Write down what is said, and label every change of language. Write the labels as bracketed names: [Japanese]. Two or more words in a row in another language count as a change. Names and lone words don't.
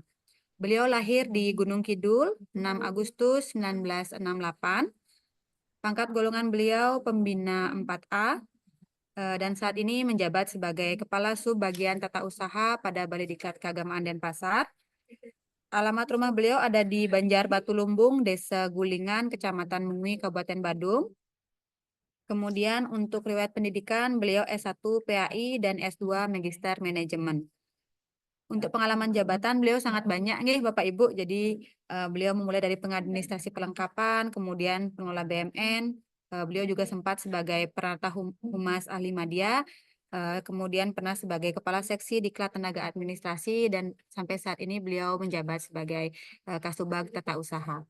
[Indonesian] Beliau lahir di Gunung Kidul 6 Agustus 1968. Pangkat golongan beliau pembina 4A dan saat ini menjabat sebagai Kepala Sub Bagian Tata Usaha pada Balai Diklat Keagamaan dan Pasar. Alamat rumah beliau ada di Banjar Batu Lumbung, Desa Gulingan, Kecamatan Mengui, Kabupaten Badung. Kemudian untuk riwayat pendidikan beliau S1 PAI dan S2 Magister Manajemen. Untuk pengalaman jabatan beliau sangat banyak nih Bapak Ibu. Jadi beliau memulai dari pengadministrasi perlengkapan, kemudian pengelola BMN. Beliau juga sempat sebagai peranata humas ahli media, kemudian pernah sebagai kepala seksi Diklat Tenaga Administrasi dan sampai saat ini beliau menjabat sebagai Kasubag Tata Usaha.